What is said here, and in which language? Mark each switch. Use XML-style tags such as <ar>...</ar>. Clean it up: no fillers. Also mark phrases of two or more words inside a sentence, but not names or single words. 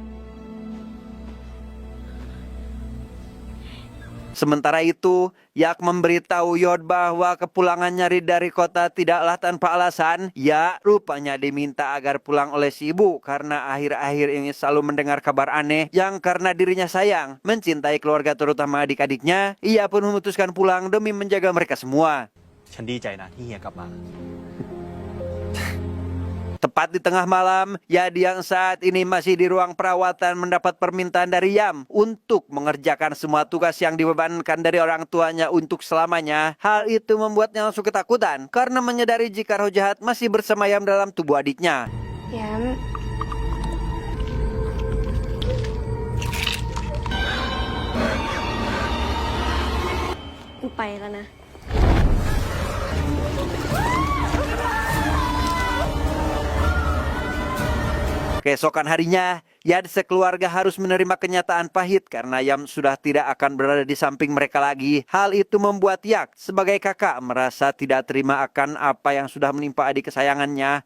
<id>Sementara itu, Yak memberitahu Yod bahwa kepulangan nyari dari kota tidaklah tanpa alasan. Ya, rupanya diminta agar pulang oleh si ibu karena akhir-akhir ini selalu mendengar kabar aneh yang karena dirinya sayang, mencintai keluarga terutama adik-adiknya. Ia pun memutuskan pulang demi menjaga mereka semua.</id> <th>ฉันดีใจนะที่เฮียกลับมา</th> <id>Tepat di tengah malam, Yad yang saat ini masih di ruang perawatan mendapat permintaan dari Yam untuk mengerjakan semua tugas yang dibebankan dari orang tuanya untuk selamanya. Hal itu membuatnya langsung ketakutan karena menyadari jika roh jahat masih bersemayam dalam tubuh adiknya.</id> <th>Yam,กูไปแล้วนะ</th> <id>Keesokan harinya, Yad sekeluarga harus menerima kenyataan pahit karena Yam sudah tidak akan berada di samping mereka lagi. Hal itu membuat Yak sebagai kakak merasa tidak terima akan apa yang sudah menimpa adik kesayangannya.</id>